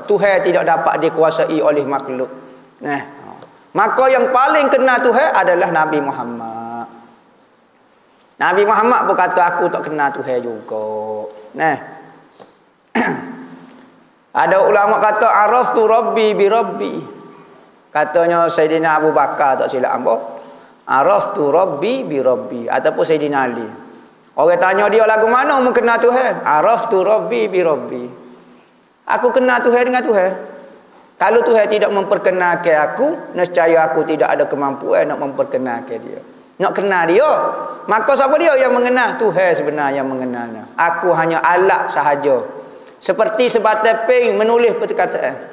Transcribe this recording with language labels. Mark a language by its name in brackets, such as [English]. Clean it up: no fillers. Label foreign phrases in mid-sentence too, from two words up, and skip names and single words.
[Malay] Tuhan tidak dapat dikuasai oleh makhluk. Maka yang paling kenal Tuhan adalah Nabi Muhammad. Nabi Muhammad pun kata aku tak kenal Tuhan juga. Ada ulama kata [Arabic] عرفت ربي بربي. [Malay] Katanya Sayyidina Abu Bakar, tak silap hamba, [Arabic] عرفت ربي بربي, [Malay] ataupun Sayyidina Ali. Orang tanya dia lagu mana mu kenal Tuhan? [Arabic] عرفت ربي بربي. [Malay] Aku kenal Tuhan dengan Tuhan. Kalau Tuhan tidak memperkenalkan aku, nescaya aku tidak ada kemampuan nak memperkenalkan dia. Nak kenal dia, maka siapa dia yang mengenal? Tuhan sebenarnya yang mengenalnya. Aku hanya alat sahaja. Seperti sebatas pen menulis perkataan.